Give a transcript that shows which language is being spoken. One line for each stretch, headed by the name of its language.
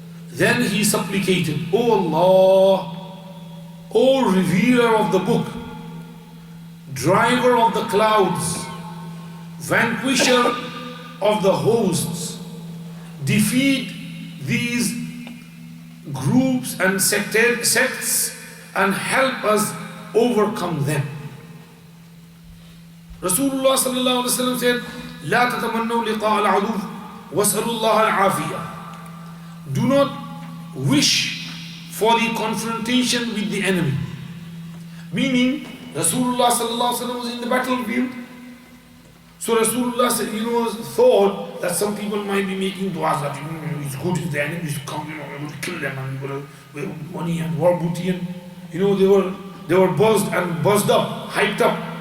English: Then he supplicated, O Allah, O revealer of the book, driver of the clouds, vanquisher of the hosts, defeat these groups and sects and help us overcome them. Rasulullah sallallahu alaihi wasallam said,
Arabic: لا تتمنوا لقاء العدو واسألوا الله العافية.
English: Do not wish for the confrontation with the enemy. Meaning, Rasulullah sallallahu alaihi wasallam was in the battlefield. So Rasulullah said, thought that some people might be making du'as that it's good if the enemies come, we're going to kill them and we're going to money and war booty and they were buzzed and buzzed up, hyped up.